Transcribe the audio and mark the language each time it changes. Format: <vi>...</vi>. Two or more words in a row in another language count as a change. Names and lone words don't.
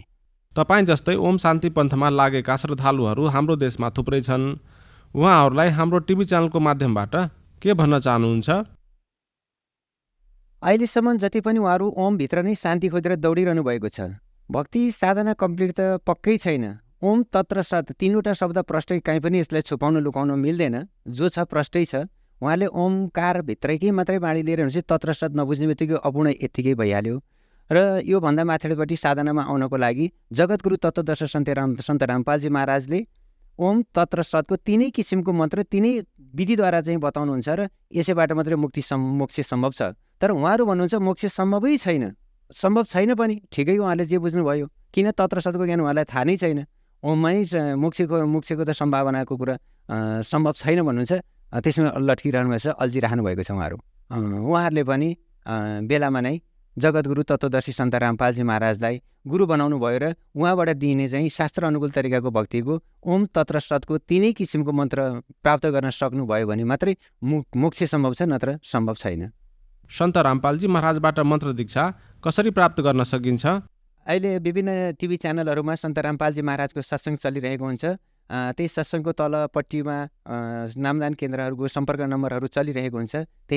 <ne>तपाईँ जस्तै ओम शान्ति पन्थमा लागेका श्रद्धालुहरू हाम्रो देशमा थुप्रै छन्। उहाँहरूलाई हाम्रो टिभी च्यानलको माध्यमबाट के भन्न चाहनुहुन्छ? अहिलेसम्म जति पनि उहाँहरू ओमभित्र नै शान्ति खोजेर दौडिरहनु भएको छ। भक्ति साधना कम्प्लिट त पक्कै छैन। ओम तत्र सत् 3वटा शब्द प्रष्टै कहीँ पनि यसलाई छुपाउन लुकाउन मिल्दैन। जो छ प्रष्टै छ। उहाँले ओमकार भित्रकै मात्रै बाणी लिएर हुन्छ, तत्र सत् नबुझ्ने बित्तिकै अपूर्ण यत्तिकै भइहाल्यो। र योभन्दा माथिल्लोपट्टि साधनामा आउनको लागि जगतगुरु तत्त्वदर्शी सन्त रामपालजी महाराजले ओम तत्र सत्को 3 किसिमको मन्त्र 3 विधिद्वारा चाहिँ बताउनुहुन्छ र यसैबाट मात्रै मोक्ष सम्भव छ। तर उहाँहरू भन्नुहुन्छ मोक्ष सम्भवै छैन। सम्भव छैन पनि ठिकै, उहाँले जे बुझ्नुभयो। किन तत्र सत्को ज्ञान उहाँलाई थाहा नै छैन। ओममै मोक्षको त सम्भावनाको कुरा सम्भव छैन भन्नुहुन्छ। त्यसमा लट्किरहनु भएको छ, अल्झिरहनु भएको छ उहाँहरूले पनि बेलामा नै जगतगुरु तत्त्वदर्शी सन्त रामपालजी महाराजलाई गुरु बनाउनु भयो र उहाँबाट दिइने चाहिँ शास्त्र अनुकूल तरिकाको भक्तिको ओम तत्र सत्को 3 किसिमको मन्त्र प्राप्त गर्न सक्नुभयो भने मात्रै मोक्ष सम्भव छ, नत्र सम्भव छैन। सन्त रामपालजी महाराजबाट मन्त्र दीक्षा कसरी प्राप्त गर्न सकिन्छ? अहिले विभिन्न टिभी च्यानलहरूमा सन्त रामपालजी महाराजको सत्सङ्ग चलिरहेको हुन्छ। त्यही सत्सङ्गको तलपट्टिमा नामदान केन्द्रहरूको सम्पर्क नम्बरहरू चलिरहेको हुन्छ।</ne>